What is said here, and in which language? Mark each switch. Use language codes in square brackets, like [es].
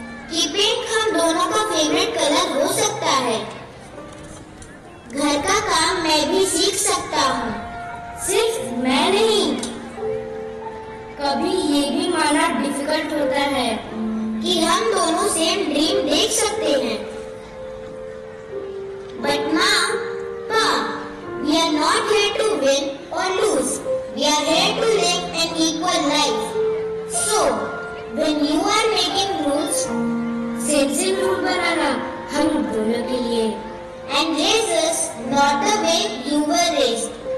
[hi] कि पिंक हम दोनों का फेवरेट कलर हो सकता है, घर का काम मैं भी सीख सकता हूँ, सिर्फ मैं नहीं। कभी ये भी मानना डिफिकल्ट होता है कि हम दोनों सेम ड्रीम देख सकते हैं। [en] But माँ, Pa, we are not here to win or lose. We are here to live an equal life. So, when you are making rules, [hi] sensing rule बनाना हम दोनों के लिए, [en] and raise us not the way you were raised,